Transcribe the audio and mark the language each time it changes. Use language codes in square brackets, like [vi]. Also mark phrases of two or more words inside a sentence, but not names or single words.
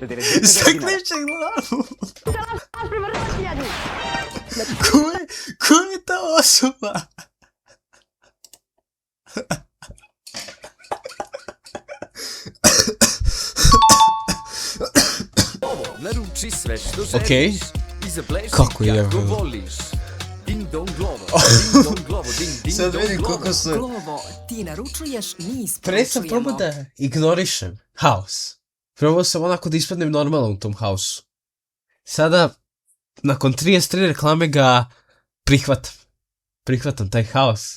[sr] Zakliče glavu. Ko je ta osoba? Naruči sve što želiš i zapleši kako voliš. Ding dong glovo, ding dong glovo, ding sad vidim koliko su... Glovo, ti naručuješ, mi isporučujemo. Pre sam probao da ignorišem haos. Probao sam onako da ispadnem normalno u tom haosu. Sada, nakon 33 reklame ga prihvatam. Prihvatam taj haos.